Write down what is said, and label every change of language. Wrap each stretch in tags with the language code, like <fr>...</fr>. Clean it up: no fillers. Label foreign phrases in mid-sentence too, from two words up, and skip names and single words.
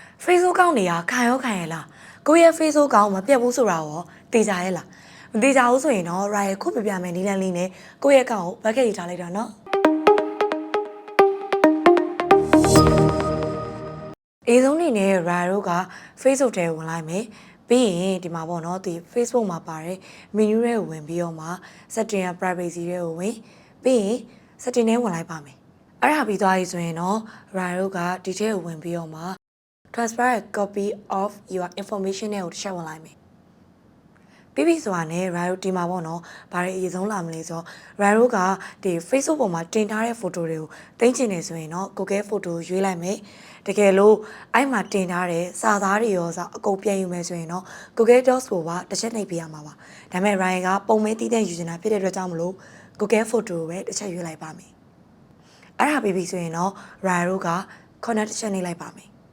<my>Facebook ကောင်းနေရခံရောခံရလားကိုရဲ့ Facebook ကောင်းမပြတ်ဘူးဆိုတာရောသိကြရဲ့လားမသိကြဘူးဆိုရင်တော့ Rai ခုပြပြမယ်နီလန်းလေးနဲ့ကိုရဲ့အကောင့်ကိုဘက်ကရေးထားလိုက်တာနော်အေးဆုံးနေနဲ့ Rai တို့က Facebook ထဲဝင် လိုက်မယ်ပြီးရင်ဒီမှာပေါ့နော်ဒီ Facebook မှာပါတဲ့ menu တွေကိုဝင်ပြီးတော့မှ setting ရ privacy တွေကိုဝင်ပြီးရင် setting ထဲဝင်လိုက်ပါမယ်အဲ့ဒါပြီးသွားပြီဆိုရင်တော့ Rai တို့ ကဒီထဲကိုဝင်ပြီးတော့မှ</my> <en>transfer a copy of your information</en> <my>နဲ့ကိုတစ်ချက်ဝင်လိုက်မယ်ပြီးပြီဆိုတာနဲ့ Rai တို့ဒီမှာပေါ့နော်ဘာ တွေအရေးဆုံးလာမလဲဆိုတော့ Rai တို့ကဒီ Facebook ပေါ်မှာတင်ထားတဲ့ photo တွေကိုတင်ချင်နေဆိုရင်တော့ Google photo ရွေးလိုက်မယ်တကယ်လို့အဲ့မှာတင်ထားတဲ့စာသားတွေရောအကုန်ပြန်ယူမယ်ဆိုရင်တော့ Google Docs ကိုပါတစ်ချက်နှိပ်ပေးရမှာပါဒါပေမဲ့ Rai ကပုံမဲတီးတဲ့ယူနေတာဖြစ်တဲ့အတွက်ကြောင့်မလို့ Google photo ကိုပဲတစ်ချက်ရွေးလိုက်ပါမယ်အဲ့ဒါပြီးပြီဆိုရင်တော့ Rai တို့က connect တစ်ချက်နှိပ်လိုက်ပါမယ်</my>